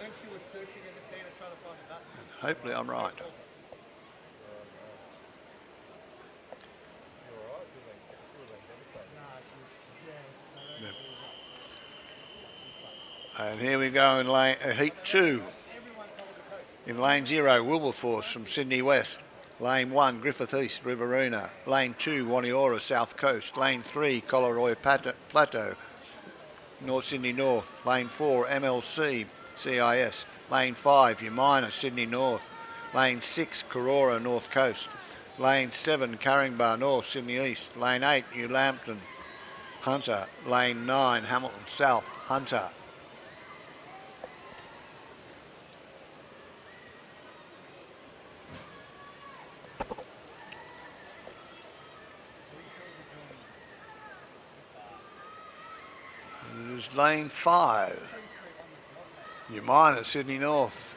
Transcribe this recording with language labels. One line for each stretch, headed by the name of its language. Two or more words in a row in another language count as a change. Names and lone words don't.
English: And hopefully I'm right. Yep. And here we go in heat 2. In lane 0, Wilberforce from Sydney West. Lane 1, Griffith East, Riverina. Lane 2, Waniora, South Coast. Lane 3, Collaroy Plateau. North Sydney North. Lane 4, MLC, CIS. Lane 5, Umina, Sydney North. Lane 6, Karora, North Coast. Lane 7, Caringbah North, Sydney East. Lane 8, New Lambton, Hunter. Lane 9, Hamilton South, Hunter. There's lane 5, Umina, Sydney North.